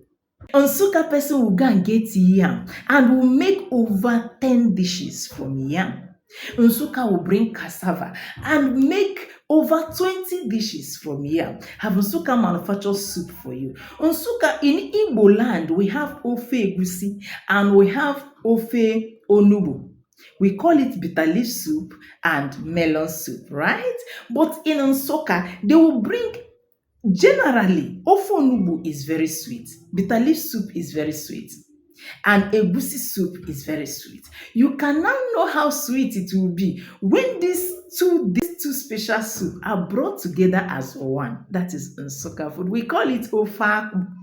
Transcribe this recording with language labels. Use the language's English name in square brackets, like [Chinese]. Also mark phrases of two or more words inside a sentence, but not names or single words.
[English] Nsukka person will go and get yam and will make over 10 dishes from yam. Nsukka will bring cassava and make over 20 dishes from yam. Have Nsukka manufacture soup for you. Nsukka, in Igbo land, we have [Igbo] ofe egusi [English] and we have [Igbo] ofe onugbu. [English] We call it bitter leaf soup and melon soup, right? But in Nsukka, they will bring, generally, [Igbo] ofe onugbu [English] is very sweet. Bitter leaf soup is very sweet. And egusi soup is very sweet. You can now know how sweet it will be when these two special soup are brought together as one. That is Nsukka food. We call it [Igbo] ofe akpu.